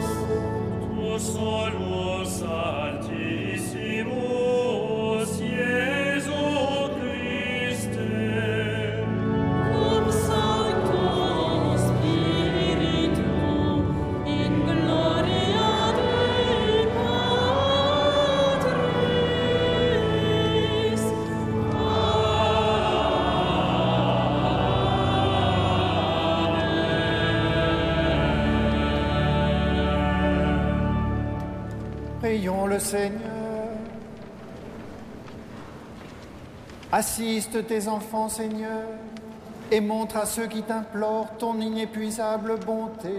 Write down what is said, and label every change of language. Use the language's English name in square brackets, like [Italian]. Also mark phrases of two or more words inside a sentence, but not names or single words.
[Latin] tu solus altissimus Iesu Christe, cum Sancto Spiritu, in gloria Dei Patris. [French] Prions le Seigneur. Assiste tes enfants, Seigneur, et montre à ceux qui t'implorent ton inépuisable bonté.